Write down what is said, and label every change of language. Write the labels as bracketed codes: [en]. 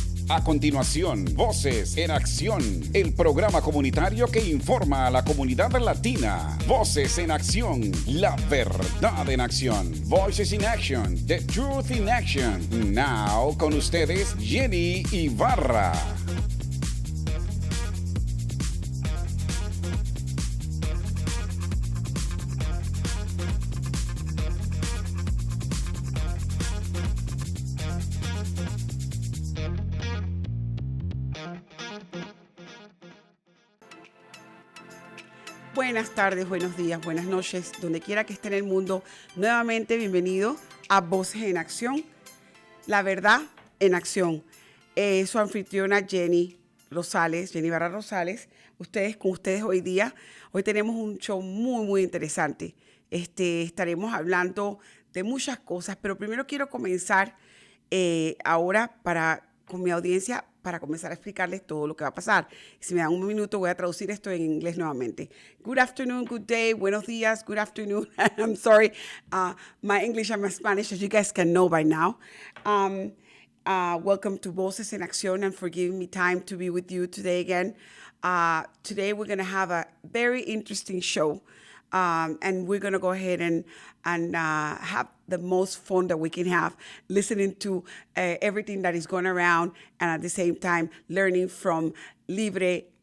[es] A continuación, Voces en Acción, el programa comunitario que informa a la comunidad latina. Voces en Acción, la verdad en acción. [en] Voices in Action, the truth in action. [es] Now, con ustedes, Jenny Ibarra. Buenas tardes, buenos días, buenas noches, donde quiera que esté en el mundo. Nuevamente, bienvenido a Voces en Acción, la verdad en acción. Su anfitriona Jenny Ibarra-Rosales. Con ustedes hoy día. Hoy tenemos un show muy interesante. Estaremos hablando de muchas cosas, pero primero quiero comenzar ahora con mi audiencia para comenzar a explicarles todo lo que va a pasar. Si me dan un minuto, voy a traducir esto en inglés nuevamente. [en] Good afternoon, good day, [es] buenos días, [en] good afternoon. I'm sorry, my English and my Spanish, as you guys can know by now. Welcome to Voces en Accíon, and for giving me time to be with you today again. Today we're going to have a very interesting show. And we're going to go ahead and have the most fun that we can have, listening to everything that is going around, and at the same time learning from Libre.